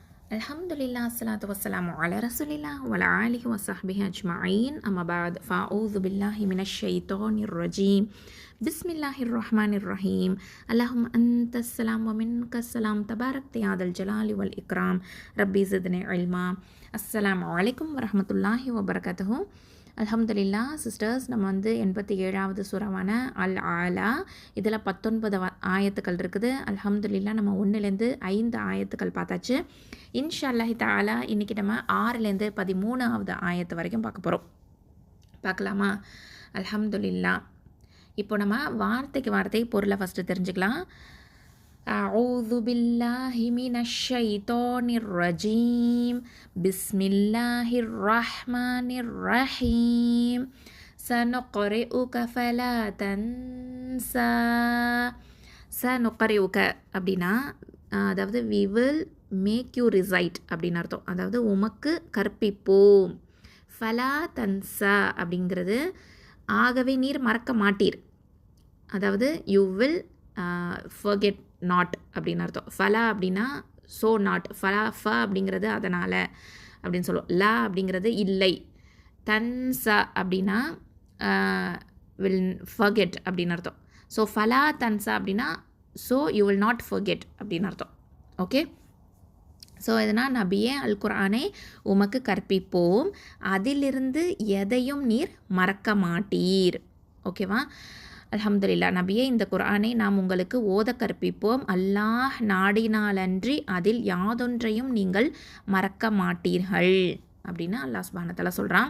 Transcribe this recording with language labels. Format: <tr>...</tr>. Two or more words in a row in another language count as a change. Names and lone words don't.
<ar>الحمد لله، الصلاة والسلام على رسول الله وعلى آله وصحبه أجمعين. أما بعد، فأعوذ بالله من الشيطان الرجيم. بسم الله الرحمن الرحيم. اللهم أنت السلام ومنك السلام. تباركت يا ذا الجلال والإكرام. رب زدني علما. السلام عليكم ورحمة الله وبركاته.</ar> <ta>அல்ஹம்துலில்லா சிஸ்டர்ஸ், நம்ம 87வது சூறாவான அல் ஆலா இதில் 19 ஆயத்துக்கள் இருக்குது. அல்ஹம்துலில்லா நம்ம 1லேருந்து 5 ஆயத்துக்கள் பார்த்தாச்சு.</ta> <ar>إن شاء الله تعالى</ar> <ta>இன்றைக்கி நம்ம 6லேருந்து 13வது ஆயத்து வரைக்கும் பார்க்க போகிறோம். பார்க்கலாமா? அல்ஹம்துலில்லா. இப்போ நம்ம வார்த்தைக்கு வார்த்தை பொருளை ஃபஸ்ட்டு தெரிஞ்சுக்கலாம்.</ta> <ar>أعوذ بالله من الشيطان الرجيم بسم الله الرحمن الرحيم سنقرئك فلا تنسى.</ar> <ta>سنقرئك அப்படின்னா அதாவது</ta> <en>we will make you recite</en> <ta>அப்படின்னு அர்த்தம். அதாவது உமக்கு கற்பிப்போம்.</ta> <ar>فلا تنسى</ar> <ta>அப்படிங்கிறது ஆகவே நீர் மறக்க மாட்டீர். அதாவது</ta> <en>you will forget not</en> <ta>அப்படின்னு அர்த்தம். ஃபலா அப்படின்னா</ta> <en>so not.</en> <ar>فلا ف</ar> <ta>அப்படிங்கிறது அதனால் அப்படின்னு சொல்லுவோம். லா அப்படிங்கிறது இல்லை. தன்சா அப்படின்னா</ta> <en>will forget</en> <ta>அப்படின்னு அர்த்தம். ஸோ</ta> <ar>فلا تنسى</ar> <ta>அப்படின்னா</ta> <en>so you will not forget</en> <ta>அப்படின்னு அர்த்தம்.</ta> <en>okay, so</en> <ta>இதனால் நபியே அல் குர்ஆனை உமக்கு கற்பிப்போம், அதிலிருந்து எதையும் நீர் மறக்க மாட்டீர். ஓகேவா? அல்ஹம்துலில்லா. நபியே, இந்த குர்ஆனை நாம் உங்களுக்கு ஓத கற்பிப்போம், அல்லாஹ் நாடினாலன்றி அதில் யாதொன்றையும் நீங்கள் மறக்க மாட்டீர்கள் அப்படின்னு</ta> <ar>الله سبحانه وتعالى</ar> <ta>சொல்கிறான்.</ta>